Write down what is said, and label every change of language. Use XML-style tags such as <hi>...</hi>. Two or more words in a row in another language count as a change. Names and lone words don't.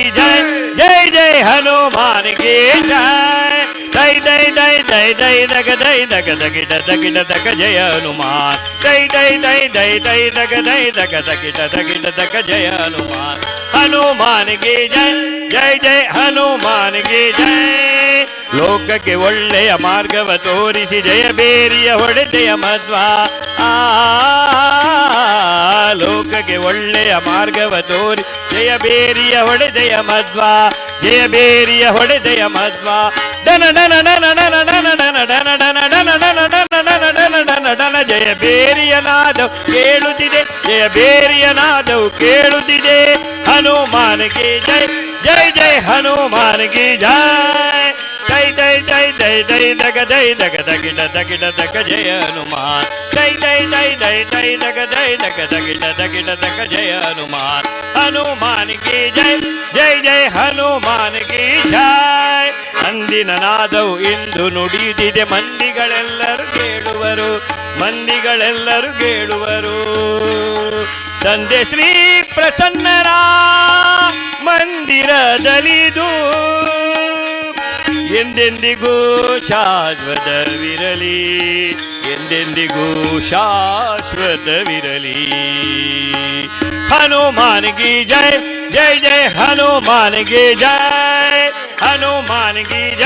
<kn>ಜಯ ಜಯ ಜಯ</kn> <hi>हनुमान की जय</hi> <kn>ದೈ ದೈ ದೈ ದೈ ದೈ ದಗ ದೈ ದಗ ದಗಿಡ ದಗಿಡ ದಗ ಜಯ ಹನುಮಾನ್ ದೈ ದೈ ದೈ ದೈ ದೈ ದಗ ದೈ ದಗ ದಗಿಡ ದಗಿಡ ದಗ ಜಯ ಹನುಮಾನ್ ಹನುಮಾನ್ ಗೆ ಜಯ ಜಯ ಜಯ ಹನುಮಾನ್ ಗೆ ಜಯ ಲೋಕಕ್ಕೆ ಒಳ್ಳೆಯ ಮಾರ್ಗವ ತೋರಿಸಿ ಜಯ ಬೇರಿಯ ಹೊಡೆದೆಯ ಮಧ್ವ ಲೋಕಕ್ಕೆ ಒಳ್ಳೆಯ ಮಾರ್ಗವ ತೋರಿ ಜಯ ಬೇರಿಯ ಹೊಡೆದೆಯ ಮಧ್ವ ಜಯ ಬೇರಿಯ ಹೊಡೆದೆಯ ಮಧ್ವ ಡನ ಡನ ಡನ ಡನ ಡನ ಡನ ಡನ ಡನ ಡನ ಡನ ಡನ ಡನ ಡನ ಡನ ಡನ ಜಯ ಬೇರಿಯ ನಾದವು ಕೇಳುತ್ತಿದೆ ಜಯ ಬೇರಿಯ ನಾದವು ಕೇಳುತ್ತಿದೆ ಹನುಮಾನ್ ಗೆ ಜಯ ಜಯ ಜಯ ಹನುಮಾನ್ ಗೆ ಜಯ ದೈ ದೈ ದೈ ದೈ ದೈ ದಗ ದೈ ದಗ ದಗಿಡ ದಗಿಡ ದಗ ಜಯ ಹನುಮಾನ್ ದೈ ದೈ ದೈ ದೈ ದೈ ದಗ ದೈ ದಗ ದಗಿಡ ದಗಿಡ ದಗ ಜಯ ಹನುಮಾನ್ ಹನುಮಾನ್ ಗೆ ಜಯ ಜಯ ಜಯ ಹನುಮಾನ್ ಗೆ ಜಯ ಅಂದಿನ ನಾದವು ಇಂದು ನುಡಿದಿದೆ ಮಂದಿಗಳೆಲ್ಲರೂ ಕೇಳುವರು ಮಂದಿಗಳೆಲ್ಲರೂ ಕೇಳುವರು ತಂದೆ ಶ್ರೀ ಪ್ರಸನ್ನರ ಮಂದಿರದಲಿದು ಎಂದೆಂದಿಗೂ ಶಾಶ್ವತವಿರಲಿ ಎಂದೆಂದಿಗೂ ಶಾಶ್ವತವಿರಲಿ</kn> <hi>हनुमान की जय जय जय हनुमान की जय हनुमान की जय</hi>